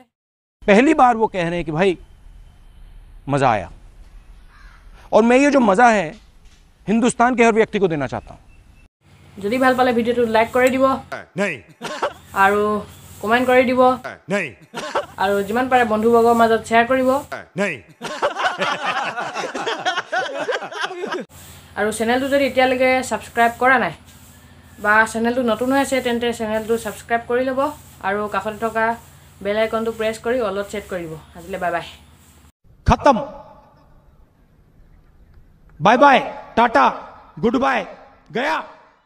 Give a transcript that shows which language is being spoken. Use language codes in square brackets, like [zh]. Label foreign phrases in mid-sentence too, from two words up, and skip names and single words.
[hi] पहली बार वो कह रहे हैं कि भाई मजा आया और मैं ये जो मजा है हिंदुस्तान के हर व्यक्ति को देना चाहता हूं। [as] যদি ভাল পালে ভিডিওটো লাইক কৰি দিব [hi] नहीं [as] আৰু কমেন্ট কৰি দিব [hi] नहीं [as] আৰু যিমান পাৰে বন্ধুবৰ্গৰ মাজত শ্বেয়াৰ কৰিব [hi] नहीं [as] আৰু চেনেলটো যদি এতিয়ালৈকে সাবস্ক্ৰাইব কৰা নাই বা চেনেলটো নতুন হৈ আছে তেন্তে চেনেলটো সাবস্ক্ৰাইব কৰি ল'ব আৰু কাষতে থকা [en] bell icon [as] প্ৰেছ কৰি অলট সেট কৰি দিব। আজিলে [en] bye bye [hi] खत्म [en] bye bye [hi] टाटा [en] good bye [hi] गया।